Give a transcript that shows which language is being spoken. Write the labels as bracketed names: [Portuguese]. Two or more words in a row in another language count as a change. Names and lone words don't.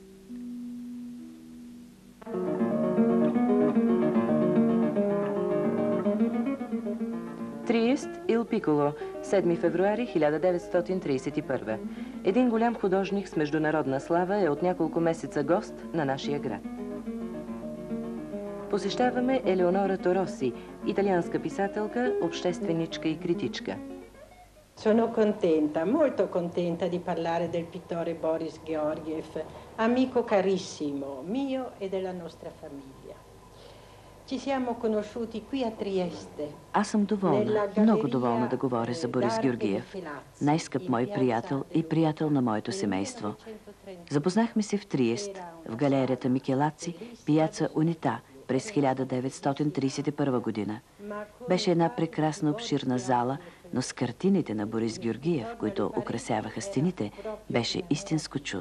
[Bulgarian] Триест, Ил Пиколо, 7 февруари 1931. Един голям художник с международна слава е от няколко месеца гост на нашия град. Посещаваме Елеонора Тороси, италианска писателка, общественичка и критичка. [Italian] Sono contenta, molto contenta di parlare del pittore Boris Georgiev, amico carissimo mio e della nostra famiglia. Ci siamo conosciuti qui a Trieste. [Bulgarian] Аз съм доволна, много доволна да говоря за Борис Георгиев, най-скъп мой приятел и приятел на моето семейство. Запознахме се в Триест, в галерията Микелаци, пияца Унита, през 1931 година. Беше една прекрасна обширна зала, но с картините на Борис Георгиев, които украсяваха стените, беше истинско чудо.